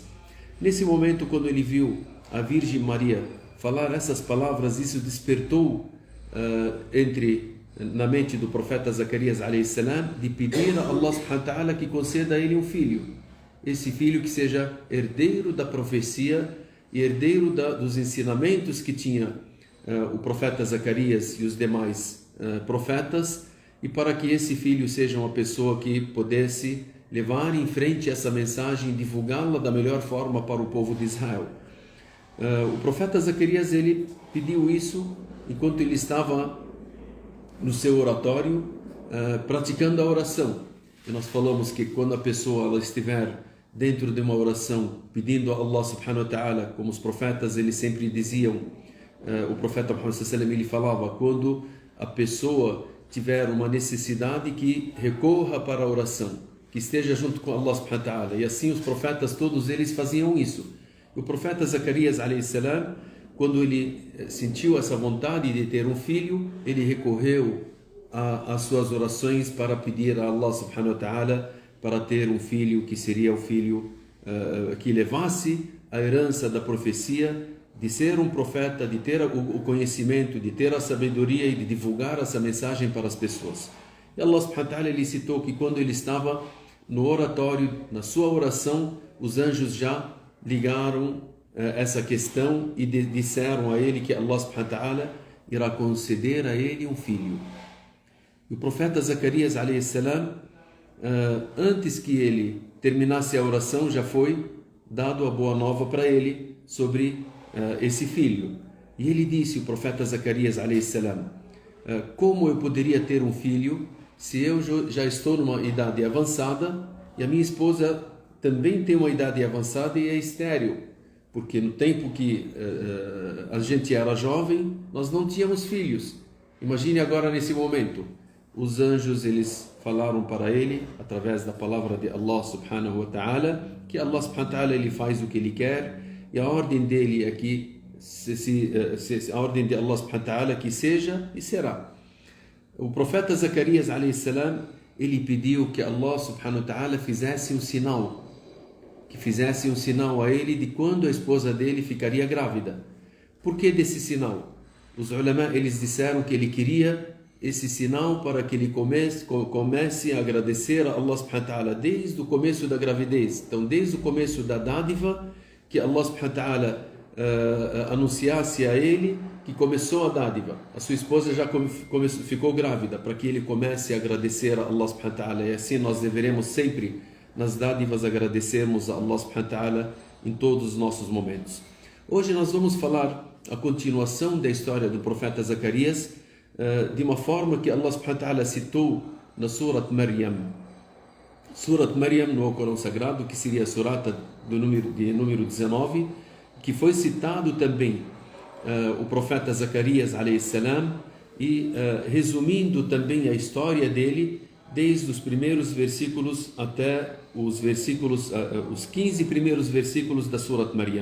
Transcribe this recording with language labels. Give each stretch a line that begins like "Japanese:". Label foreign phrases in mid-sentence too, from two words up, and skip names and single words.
Portuguese: Nesse momento, quando ele viu a Virgem Maria falar essas palavras, isso despertou na mente do profeta Zacarias a.s. de pedir a Allah
Arabic: سبحانه وتعالى
Portuguese: que conceda a ele um filho. Esse filho que seja herdeiro da profecia e herdeiro dos ensinamentos que tinha o profeta Zacarias e os demais profetas, e para que esse filho seja uma pessoa que pudesse levar em frente essa mensagem e divulgá-la da melhor forma para o povo de Israel. O profeta Zacarias, ele pediu isso enquanto ele estava no seu oratório praticando a oração. E nós falamos que quando a pessoa ela estiver dentro de uma oração pedindo a Allah
Arabic: سبحانه وتعالى,
Portuguese: como os profetas eles sempre diziam, o profeta Muhammad
Arabic: صلى الله عليه وسلم
Portuguese: ele falava, quando a pessoa tiver uma necessidade, que recorra para a oração, que esteja junto com Allah
Arabic: سبحانه وتعالى.
Portuguese: E assim os profetas todos eles faziam isso. O profeta Zacarias a.s., quando ele sentiu essa vontade de ter um filho, ele recorreu às suas orações para pedir a Allah
Arabic: سبحانه وتعالى
Portuguese: para ter um filho que seria o filho que levasse a herança da profecia, de ser um profeta, de ter o conhecimento, de ter a sabedoria e de divulgar essa mensagem para as pessoas. E Allah
Arabic: سبحانه وتعالى
Portuguese: ele citou que quando ele estava no oratório, na sua oração, os anjos já ligaram essa questão e disseram a ele que Allah
Arabic: سبحانه وتعالى
Portuguese: irá conceder a ele um filho. E o profeta Zacarias a.s., antes que ele terminasse a oração, já foi dado a boa nova para ele sobre esse filho. E ele disse, o profeta Zacarias a.s., como eu poderia ter um filho se eu já estou numa idade avançada e a minha esposa também tem uma idade avançada e é estéril? Porque no tempo que a gente era jovem, nós não tínhamos filhos. Imagine agora nesse momento. Os anjos, eles falaram para ele, através da palavra de Allah
Arabic: سبحانه وتعالى,
Portuguese: que Allah
Arabic: سبحانه وتعالى
Portuguese: ele faz o que ele quer, e a ordem dele é que, a ordem de Allah
Arabic: سبحانه وتعالى
Portuguese: que seja e será. O profeta Zacarias a.s., ele pediu que Allah
Arabic: سبحانه وتعالى
Portuguese: fizesse um sinal, a ele de quando a esposa dele ficaria grávida. Por que desse sinal? Os ulama, eles disseram que ele queria esse sinal para que ele comece a agradecer a Allah
Arabic: سبحانه وتعالى
Portuguese: desde o começo da gravidez. Então, desde o começo da dádiva, que Allah
Arabic: سبحانه وتعالى
Portuguese: anunciasse a ele que começou a dádiva. A sua esposa já ficou grávida, para que ele comece a agradecer a Allah
Arabic: سبحانه وتعالى.
Portuguese: E assim nós deveremos sempre, nas dádivas, agradecermos a Allah
Arabic: سبحانه وتعالى
Portuguese: em todos os nossos momentos. Hoje nós vamos falar a continuação da história do profeta Zacarias, de uma forma que Allah
Arabic: سبحانه وتعالى
Portuguese: citou na Surat Maryam. Surat Maryam no Corão Sagrado, que seria a surata de número 19, que foi citado também o profeta Zacarias a.s. e resumindo também a história dele, desde os primeiros versículos até os 15 primeiros versículos da Surat Maryam.